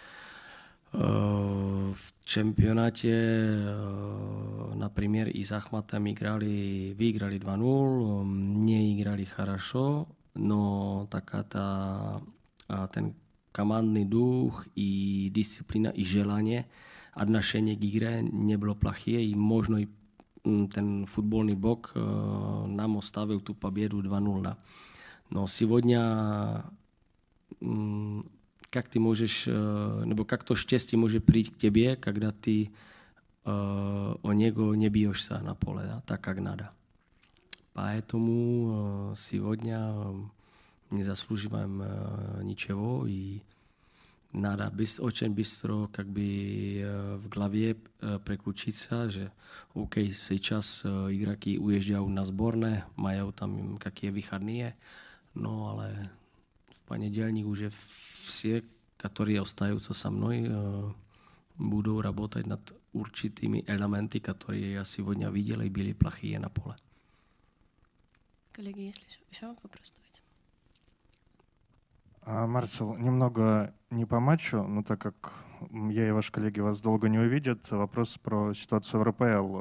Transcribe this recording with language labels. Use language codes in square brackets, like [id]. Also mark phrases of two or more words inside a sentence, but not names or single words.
[ru] В čempionáte, например, и с Ахматом выиграли 2-0, не играли хорошо, но ten командный дух и дисциплина и желание, отношение к игре не было плохие, и можно и ten футбольный бог нам оставил ту победу 2-0. Но сегодня как ты можешь, nebo как то [cs] štěstí může přijít k tebe, [ru] когда [cs] ty o něgo [ru] не бьешься на поле, да, так как надо. Поэтому сегодня не заслуживаем ничего и надо очень быстро как бы в голове переключиться, že OK, сейчас игроки уезжают на сборные, [cs] mají tam [ru] какие выходные, [cs] no ale v [ru] понедельник уже все, которые остаются со мной, будут работать над určitými элементами, которые я сегодня видел и были плохие на поле. Коллеги, если еще вопрос, давайте. Марсел, немного не по матчу, но так как я и ваши коллеги вас долго не увидят, вопрос про ситуацию в РПЛ.